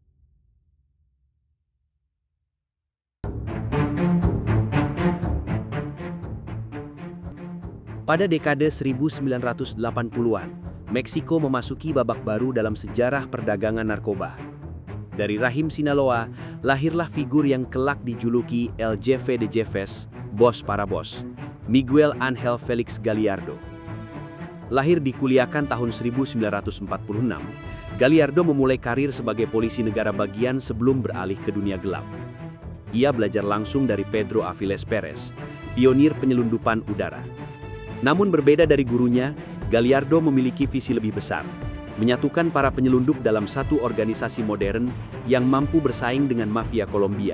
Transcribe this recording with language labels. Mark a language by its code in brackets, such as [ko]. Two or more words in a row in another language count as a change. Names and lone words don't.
[id] Pada dekade 1980-an, Meksiko memasuki babak baru dalam sejarah perdagangan narkoba. Dari rahim Sinaloa, lahirlah figur yang kelak dijuluki El Jefe de Jefes, bos para bos, Miguel Ángel Félix Gallardo. Lahir di Culiacán tahun 1946, Gallardo memulai karir sebagai polisi negara bagian sebelum beralih ke dunia gelap. Ia belajar langsung dari Pedro Aviles Perez, pionir penyelundupan udara. Namun berbeda dari gurunya, Gallardo memiliki visi lebih besar, menyatukan para penyelundup dalam satu organisasi modern yang mampu bersaing dengan mafia Kolombia.